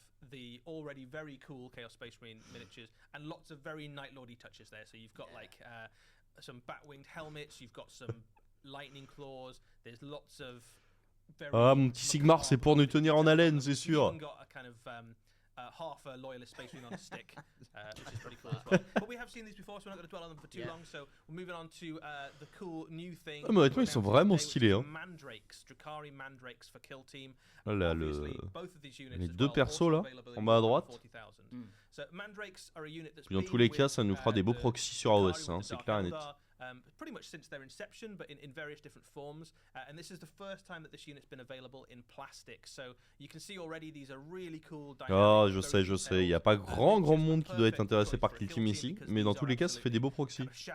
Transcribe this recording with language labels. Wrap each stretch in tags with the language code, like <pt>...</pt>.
<en>The already very cool Chaos Space Marine miniatures and lots of very Night Lordy touches there. So you've got like some bat-winged helmets, you've got some lightning claws. There's lots of very.</en> <fr>Ah, mon petit Sigmar, c'est pour nous tenir en haleine, c'est sûr.</fr> <en>You've even got a kind of half a loyalist space marine on a stick, which is pretty cool as well. But we have seen these before, so we're not going to dwell on them for too long. So we're moving on to the cool new thing.</en> <fr>Ah, mais honnêtement, ils sont vraiment stylés. Hein.</fr> <en>Mandrakes, Drakari Mandrakes for Kill Team.</en> <fr>Ah là, les deux persos là, en bas à droite.</fr> <en>So Mandrakes are a unit that's</en> <fr>dans tous les cas, ça nous fera des beaux proxys sur AOS, hein, c'est clair et net.</fr> <en>Pretty much since their inception, but in various different forms. And this is the first time that this unit's been available in plastic. So you can see already these are really cool.</en> <fr>Ah, je sais. Il n'y a pas grand monde qui doit être intéressé par Kill Team ici, mais dans tous les cas, ça fait des beaux proxys.</fr>